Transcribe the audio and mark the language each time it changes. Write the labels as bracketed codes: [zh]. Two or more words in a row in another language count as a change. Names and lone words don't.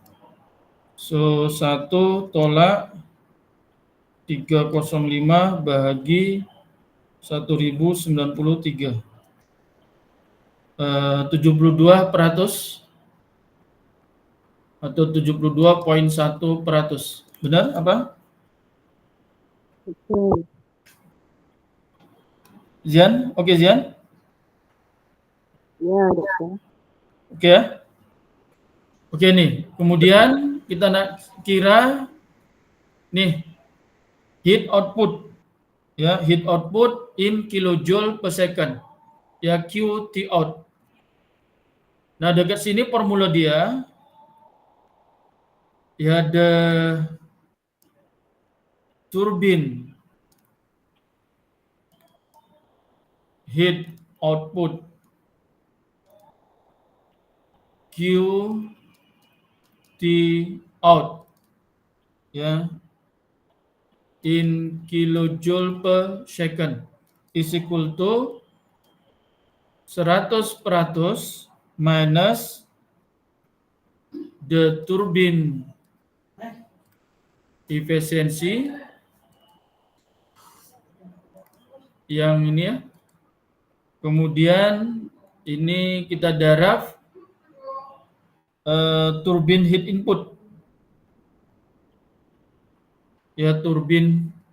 [ms] So 1 tolak 305 bahagi 1093. 72% atau 72,1%. Benar apa? Betul. Zian? Oke, Zian? Ya, dokter. Oke ya? Oke nih, kemudian kita nak kira nih [en] heat output [ms] ya, [en] heat output in kilojoule per second ya, QT out. [ms] Nah, dekat sini formula dia ya, [en] the turbine heat output QT out ya in kilojoule per second is equal to 100% minus the turbine efficiency [ms] yang ini ya. Kemudian ini kita darab [en] turbine heat input. [ms] Ya, turbine.